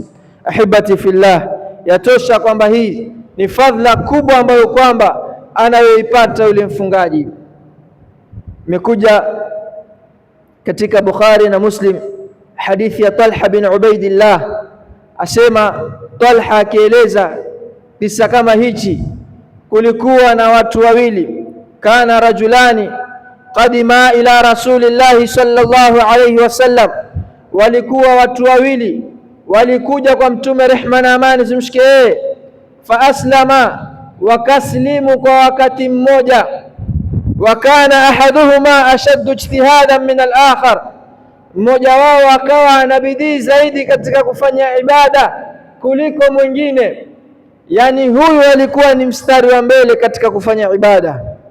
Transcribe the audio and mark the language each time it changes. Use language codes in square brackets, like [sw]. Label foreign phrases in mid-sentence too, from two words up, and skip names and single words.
[ar] أحبتي في الله, [sw] yatosha kwamba hii ni fadhila kubwa ambayo kwamba anayoipata yule mfungaji. Imekuja katika Bukhari na Muslim hadithi ya Talha bin Ubaidillah, asema Talha akieleza kisa kama hichi, kulikuwa na watu wawili, [ar] كان رجلان قدما إلى رسول الله صلى الله عليه وسلم, [sw] walikuwa watu wawili walikuja kwa Mtume, rehma na amani zimshike yeye, [ar] فأسلما, [sw] wakaslimu kwa wakati mmoja. [ar] وكان أحدهما أشد اجتهادا من الآخر, [sw] mmoja wao akawa ana bidii zaidi katika kufanya ibada kuliko mwingine, yani huyu alikuwa ni mstari wa mbele katika kufanya ibada.